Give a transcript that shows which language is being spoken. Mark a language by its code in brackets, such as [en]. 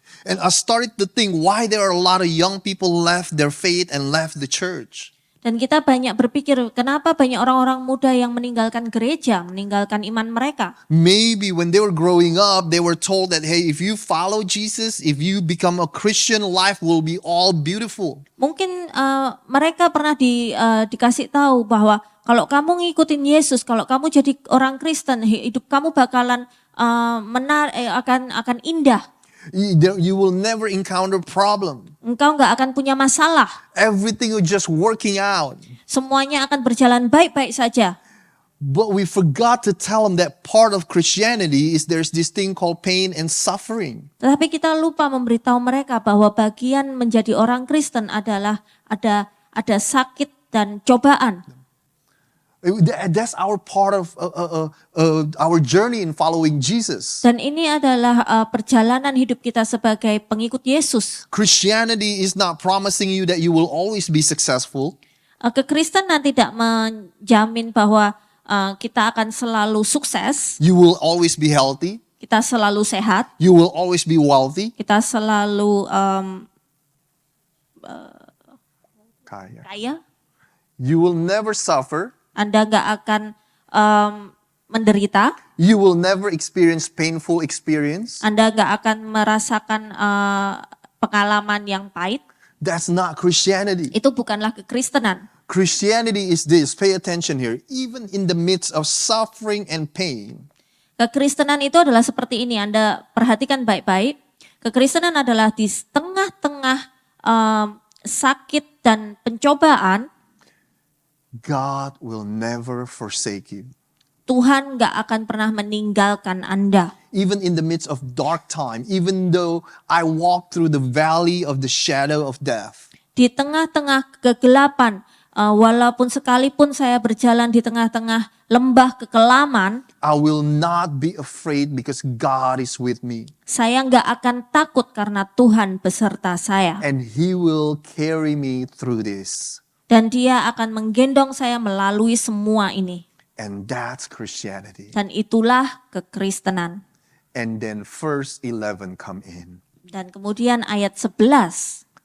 [en] And I started to think why there are a lot of young people left their faith and left the church. [id] Dan kita banyak berpikir, kenapa banyak orang-orang muda yang meninggalkan gereja, meninggalkan iman mereka? [en] Maybe when they were growing up, they were told that, hey, if you follow Jesus, if you become a Christian, life will be all beautiful. [id] Mungkin mereka pernah dikasih tahu bahwa kalau kamu ngikutin Yesus, kalau kamu jadi orang Kristen, hidup kamu bakalan akan indah. [en] You will never encounter problem. [id] Engkau nggak akan punya masalah. [en] Everything will just working out. [id] Semuanya akan berjalan baik-baik saja. [en] But we forgot to tell them that part of Christianity is there's this thing called pain and suffering. [id] Tetapi kita lupa memberitahu mereka bahwa bagian menjadi orang Kristen adalah ada sakit dan cobaan. [en] That's our part of our journey in following Jesus. [id] Dan ini adalah perjalanan hidup kita sebagai pengikut Yesus. [en] Christianity is not promising you that you will always be successful. [id] Kekristenan tidak menjamin bahwa kita akan selalu sukses, [en] You will always be healthy. [id] kita selalu sehat, [en] You will always be wealthy. [id] kita selalu Kaya. kaya. [en] You will never suffer. [id] Anda nggak akan menderita, [en] You will never experience painful experience. [id] Anda nggak akan merasakan pengalaman yang pahit. [en] That's not Christianity. [id] Itu bukanlah kekristenan. [en] Christianity is this. Pay attention here. Even in the midst of suffering and pain, [id] Kekristenan itu adalah seperti ini. Anda perhatikan baik-baik. Kekristenan adalah di tengah-tengah sakit dan pencobaan, [en] God will never forsake you. [id] Tuhan gak akan pernah meninggalkan Anda. [en] Even in the midst of dark time, even though I walk through the valley of the shadow of death, [id] Di tengah-tengah kegelapan, walaupun sekalipun saya berjalan di tengah-tengah lembah kekelaman, [en] I will not be afraid because God is with me. [id] saya gak akan takut karena Tuhan beserta saya. [en] And He will carry me through this. [id] Dan Dia akan menggendong saya melalui semua ini. [en] And that's Christianity. [id] Dan itulah kekristenan. [en] And then verse 11 come in. [id] Dan kemudian ayat 11.